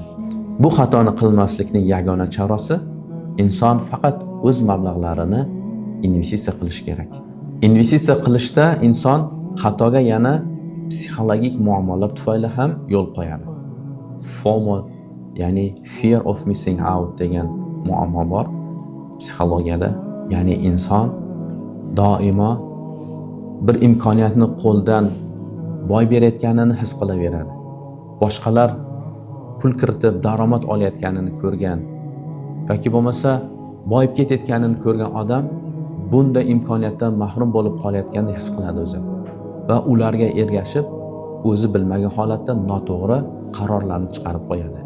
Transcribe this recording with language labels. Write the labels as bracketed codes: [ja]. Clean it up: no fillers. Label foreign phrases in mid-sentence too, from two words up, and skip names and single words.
[uz] Bu xatoni qilmaslikning yagona chorasi inson faqat o'z mablag'larini investitsiya qilish kerak. Investitsiya qilishda inson xatoga yana psixologik muammolar tufayli ham yo'l qo'yadi. FOMO, ya'ni [en] fear of missing out [uz] degan muammo bor psixologiyada. Ya'ni inson doimo bir imkoniyatni qo'ldan boy berayotganini his qilaveradi. Boshqalar pul kiritib daromad olayotganini ko'rgan yoki bo'lmasa boyib ketayotganini ko'rgan odam bunda imkoniyatdan mahrum bo'lib qolayotganini his qiladi o'zi va ularga ergashib o'zi bilmagan holatda noto'g'ri qarorlarni chiqarib qo'yadi.